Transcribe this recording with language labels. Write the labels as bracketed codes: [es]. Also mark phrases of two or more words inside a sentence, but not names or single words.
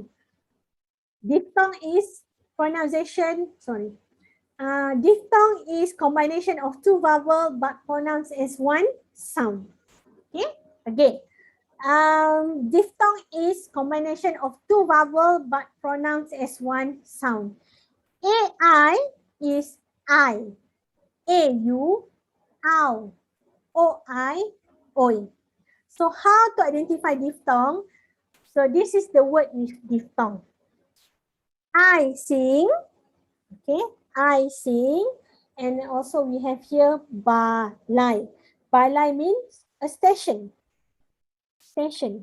[en] Diphthong is pronunciation, diphthong is combination of two vowel but pronounced as one sound. Okay, again. Diphthong is combination of two vowel but pronounced as one sound. AI is I. A-U, ow. O-I, oi. So how to identify diphthong? So this is the word with diphthong. I sing, okay, I sing, and also we have here balai. Balai means a station. Station.